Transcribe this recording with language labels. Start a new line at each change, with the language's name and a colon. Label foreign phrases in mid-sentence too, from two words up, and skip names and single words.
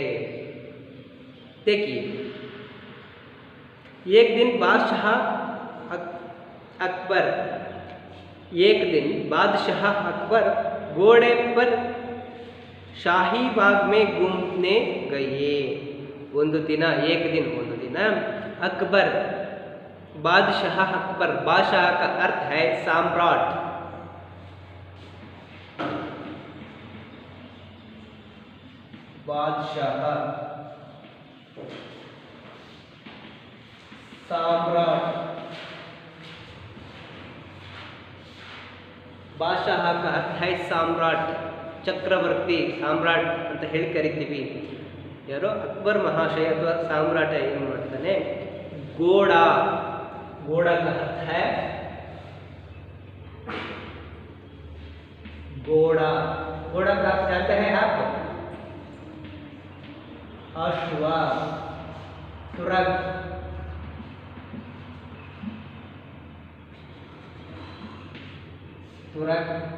Hindi: देखिए, एक दिन बादशाह अकबर घोड़े पर शाही बाग में घूमने गए।
Kannada: ಒಂದು ದಿನ
Hindi: अकबर, बादशाह अकबर, बादशाह का अर्थ है सम्राट। बादशाह, सम्राट, बादशाह का अर्थ है सम्राट,
Kannada: ಚಕ್ರವರ್ತಿ, ಸಾಮ್ರಾಟ್ ಅಂತ ಹೇಳಿ ಕರಿತೀವಿ। ಯಾರೋ ಅಕ್ಬರ್ ಮಹಾಶಯ ಅಥವಾ ಸಾಮ್ರಾಟ ಏನು ಮಾಡ್ತಾನೆ,
Hindi: घोड़ा, घोड़ा का अर्थ है घोड़ा, घोड़ा का अर्थ जानते हैं आप? अश्व, तुरग, तुरग,